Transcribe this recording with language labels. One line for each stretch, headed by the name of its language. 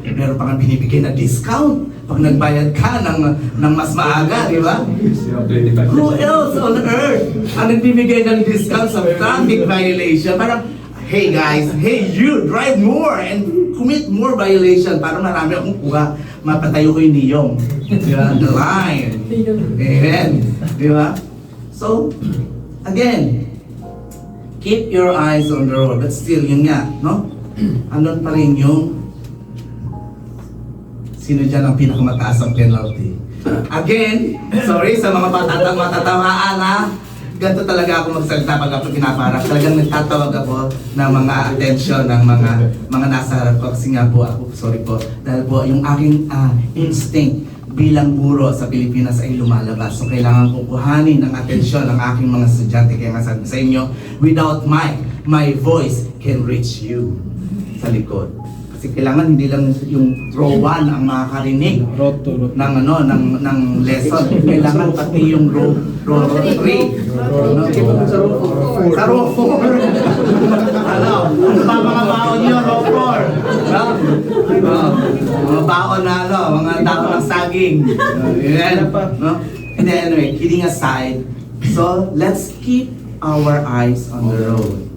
Filipino: Meron pa nga binibigay na discount pag nagbayad ka ng mas maaga, di ba?
English: Who else on earth ang nagbibigay ng discount sa traffic violation? Parang, hey guys, hey you, drive more and commit more violation
Filipino: para marami akong kuha. Mapatayo ko yung niyong. Di ba? The line. Amen. Di ba?
English: So, again, keep your eyes on the road. But still,
Filipino: yun nga, no? Andun pa rin yung sino dyan ang pinakamataas ang penalty. Again, sorry sa mga matatawaan ha. Ganito talaga ako magsalita pag ako pinaparap. Talagang nagtatawag ako ng mga attention ng mga nasa harap ko. Kasi nga po ako, sorry po, dahil po yung aking instinct bilang guro sa Pilipinas ay lumalabas. So kailangan kong kuhanin ng atensyon ng aking mga estudyante. Kaya nga sabi sa inyo,
English: without my voice can reach you
Filipino: sa likod. Kasi kailangan hindi lang yung row 1 ang makakarinig ng lesson. Kailangan pati yung row 3. Sa row 4. Ano ba mga baon nyo, row 4? Mga baon na mga dahon ng saging. No?
English: And then anyway, kidding aside, so let's keep our eyes on the road.